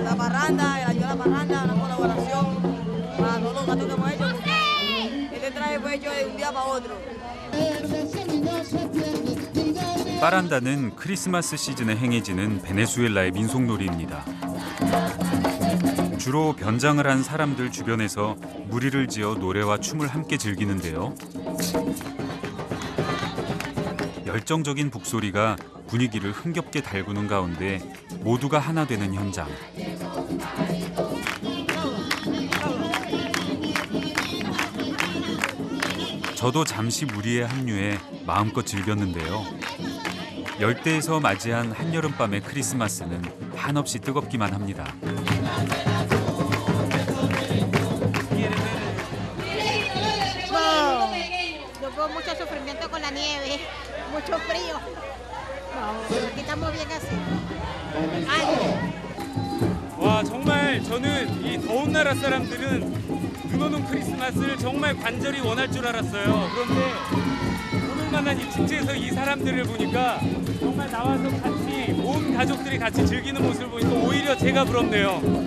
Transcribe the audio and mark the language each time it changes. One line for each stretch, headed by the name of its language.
Spanish: La parranda, el ayuda a la parranda, una colaboración para todos los gatos que hecho de un día para otro.
Korean: 파란다는 크리스마스 시즌에 행해지는 베네수엘라의 민속놀이입니다. 주로 변장을 한 사람들 주변에서 무리를 지어 노래와 춤을 함께 즐기는데요. 열정적인 북소리가 분위기를 흥겹게 달구는 가운데 모두가 하나 되는 현장. 저도 잠시 무리에 합류해 마음껏 즐겼는데요. 열대에서 맞이한 한여름밤의 크리스마스는 한없이 뜨겁기만 합니다.
Spanish: Tuvo mucho sufrimiento con la nieve, mucho frío. Aquí estamos bien así.
Korean: 와, 정말 저는 이 더운 나라 사람들은 눈 오는 크리스마스를 정말 간절히 원할 줄 알았어요. 그런데 오늘만한 이 축제에서 이 사람들을 보니까 정말 나와서 같이 온 가족들이 같이 즐기는 모습을 보니까 오히려 제가 부럽네요.